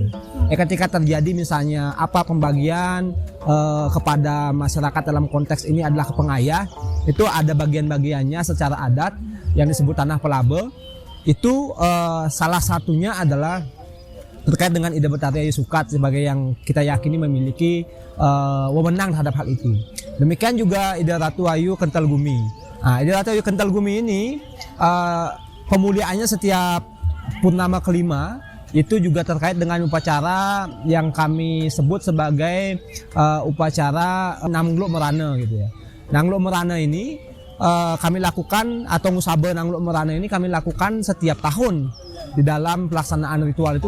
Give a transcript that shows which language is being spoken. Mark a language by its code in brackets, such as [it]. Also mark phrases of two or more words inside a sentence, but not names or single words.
[id] Ketika terjadi misalnya apa pembagian kepada masyarakat dalam konteks ini adalah ke pengayah, itu ada bagian-bagiannya secara adat yang disebut tanah pelabe. Itu salah satunya adalah terkait dengan Ida Betari Ayu Sukat sebagai yang kita yakini memiliki wewenang terhadap hal itu. Demikian juga Ida Ratu Ayu Kental Gumi. Nah, Ida Ratu Ayu Kental Gumi ini pemuliaannya setiap purnama kelima itu juga terkait dengan upacara yang kami sebut sebagai upacara Nangluk Merana gitu ya. Nangluk Merana ini kami lakukan, atau Ngusabe Nangluk Merana ini kami lakukan setiap tahun di dalam pelaksanaan ritual itu.